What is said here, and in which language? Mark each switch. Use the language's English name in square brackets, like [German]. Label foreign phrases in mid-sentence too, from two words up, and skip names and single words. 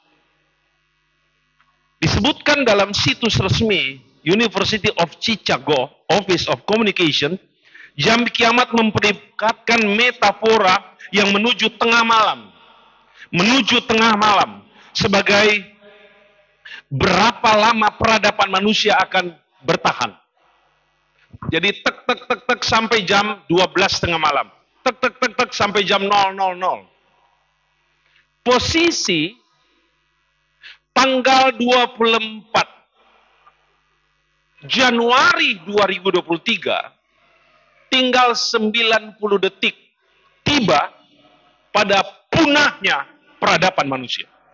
[Indonesian] Disebutkan dalam situs resmi University of Chicago Office of Communication, jam kiamat memperlihatkan metafora yang menuju tengah malam. Menuju tengah malam sebagai berapa lama peradaban manusia akan bertahan. Jadi tek tek tek tek sampai jam 12 tengah malam. Tek tek tek tek sampai jam 000. Posisi tanggal 24 Januari 2023 tinggal 90 detik tiba pada punahnya peradaban manusia.